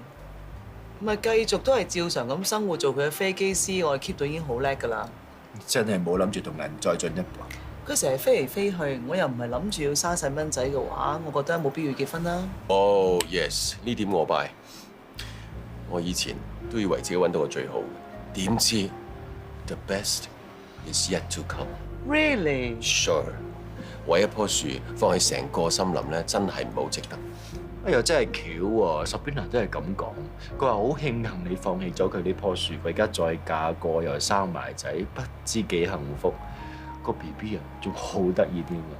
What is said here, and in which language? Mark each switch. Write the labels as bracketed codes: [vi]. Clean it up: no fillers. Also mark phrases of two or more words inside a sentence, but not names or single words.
[yue] 咪繼續都係照常咁生活，做佢嘅飛機師，我係 keep 到已經好叻㗎啦。真係冇諗住同人再進一步。佢成日飛嚟飛去，我又唔係諗住要生細蚊仔嘅話，我覺得冇必要結婚啦。 [en] Oh yes， [yue] 呢點我 buy。我以前都以為自己揾到個最好嘅，點知 [en] the best is yet to come。 Really？ Sure。 [yue] 為一棵樹放棄成個森林咧，真係唔好值得。哎呀，真係巧喎！Sabrina都係咁講，佢話好慶幸你放棄咗佢呢棵樹，佢而家再嫁過又生埋仔，不知幾幸福。個 BB 啊，仲好得意添啊！